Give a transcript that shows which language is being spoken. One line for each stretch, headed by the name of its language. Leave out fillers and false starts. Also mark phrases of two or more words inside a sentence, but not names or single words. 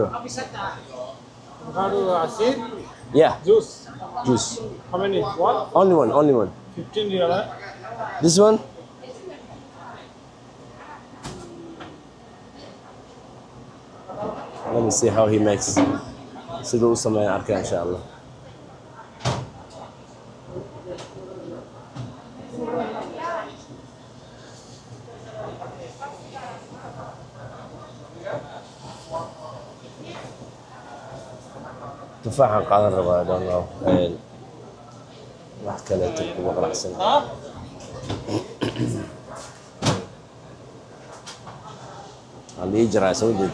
English: Avocado asid, Yeah, juice. juice. How many? One? Only one. 15 real. This one? Let me see how he makes.
Somali: Siduu u sameeyo arkaa
Arabic: إن شاء الله.
Somali: tufaaxan qaadan rabaa,
English: I don't know.
Somali: wax kaleeto kuma qanacsan. Aan ii jiraa soo jeed.